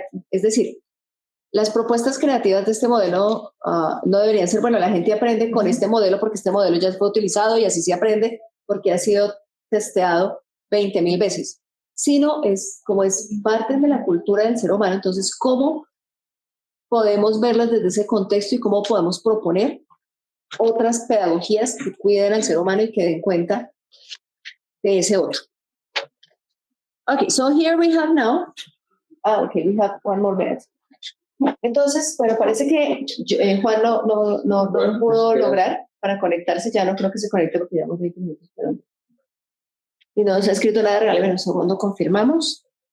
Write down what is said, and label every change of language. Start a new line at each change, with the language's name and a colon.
Spanish: Es decir, las propuestas creativas de este modelo no deberían ser, bueno, la gente aprende con este modelo porque este modelo ya fue utilizado y así se aprende porque ha sido testeado 20.000 veces, sino es parte de la cultura del ser humano. Entonces, ¿cómo podemos verlas desde ese contexto y cómo podemos proponer otras pedagogías que cuiden al ser humano y que den cuenta de ese otro?
English: Okay, so here we have now, okay, we have one more minute.
Spanish: Entonces, bueno, parece que Juan no lo pudo lograr para conectarse, ya no creo que se conecte porque llevamos 20 minutos, pero y no se ha escrito nada, regálame un segundo, confirmamos.